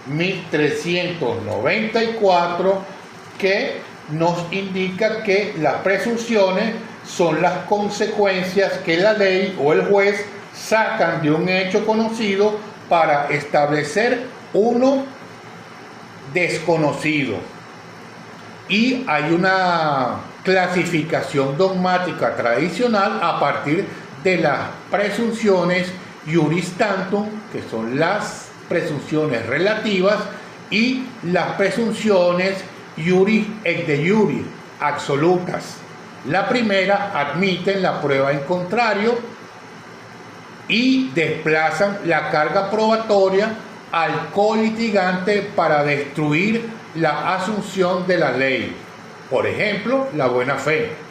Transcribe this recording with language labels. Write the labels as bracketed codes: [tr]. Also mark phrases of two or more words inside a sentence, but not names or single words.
[es] 1394, que nos indica que las presunciones son las consecuencias que la ley o el juez sacan de un hecho conocido para establecer uno desconocido. Y hay una clasificación dogmática tradicional a partir de las presunciones [la] iuris tantum, [es] que son las presunciones relativas, y las presunciones [la] iuris et de iure, [es] absolutas. La primera admiten la prueba en contrario y desplazan la carga probatoria al colitigante para destruir la asunción de la ley, por ejemplo, la buena fe.